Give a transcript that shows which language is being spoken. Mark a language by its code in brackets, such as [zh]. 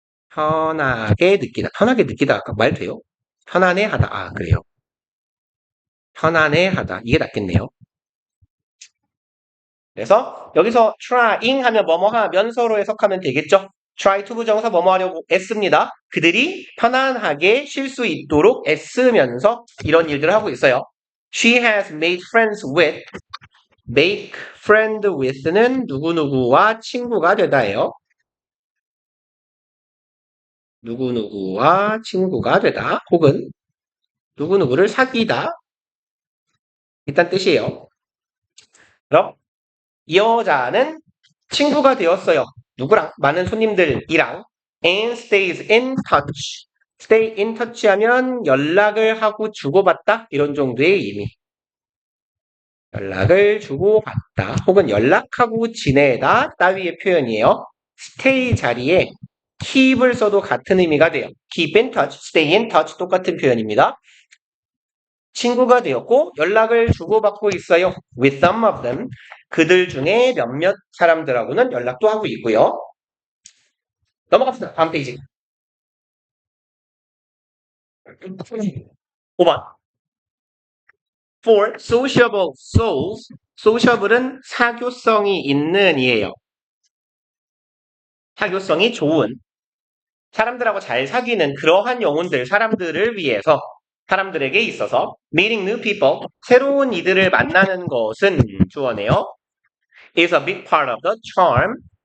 [ko] 편하게 느끼다. 편하게 느끼다. 아까 말 돼요? 편안해하다. 아, 그래요. 편안해하다. 이게 낫겠네요. 그래서 여기서 trying 하면 뭐뭐 하면서로 해석하면 되겠죠. try to 부정사 뭐뭐 하려고 애씁니다. 그들이 편안하게 쉴 수 있도록 애쓰면서 이런 일들을 하고 있어요. [en] She has made friends with. [ko] make friend with는 누구누구와 친구가 되다예요. 누구누구와 친구가 되다 혹은 누구누구를 사귀다 일단 뜻이에요. 그럼 이 여자는 친구가 되었어요. 누구랑? 많은 손님들이랑 [en] and stays in touch. [ko] stay in touch 하면 연락을 하고 주고받다 이런 정도의 의미. 연락을 주고받다 혹은 연락하고 지내다 따위의 표현이에요. stay 자리에 keep을 써도 같은 의미가 돼요. [en] keep in touch, stay in touch [ko] 똑같은 표현입니다. 친구가 되었고 연락을 주고받고 있어요. [en] with some of them. [ko] 그들 중에 몇몇 사람들하고는 연락도 하고 있고요. 넘어갑시다. 다음 페이지. [en] 5번. For sociable souls. [ko] sociable은 사교성이 있는 이에요. 사교성이 좋은. 사람들하고 잘 사귀는 그러한 영혼들, 사람들을 위해서, 사람들에게 있어서 [en] meeting new people, [ko] 새로운 이들을 만나는 것은 주어네요. [en] is a big part of the charm.